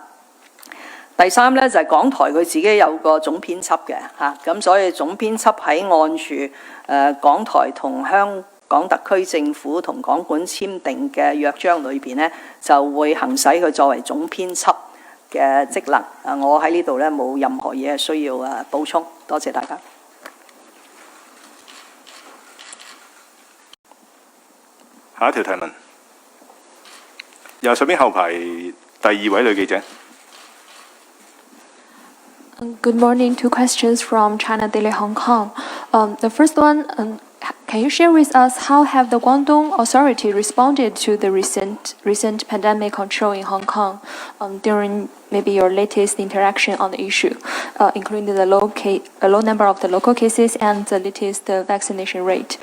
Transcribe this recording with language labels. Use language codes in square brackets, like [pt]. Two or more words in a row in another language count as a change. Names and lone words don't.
[yue] 第三咧就係港台佢自己有個總編輯嘅嚇，咁所以總編輯喺按住港台同香港特區政府同港管簽訂嘅約章裏邊咧，就會行使佢作為總編輯嘅職能。我喺呢度咧冇任何嘢需要補充，多謝大家。下一條提問，右手邊後排第二位女記者。 [en] Good morning. Two questions from China Daily Hong Kong. The first one, can you share with us how have the Guangdong authority responded to the recent pandemic control in Hong Kong during maybe your latest interaction on the issue, including the low number of the local cases and the latest vaccination rate?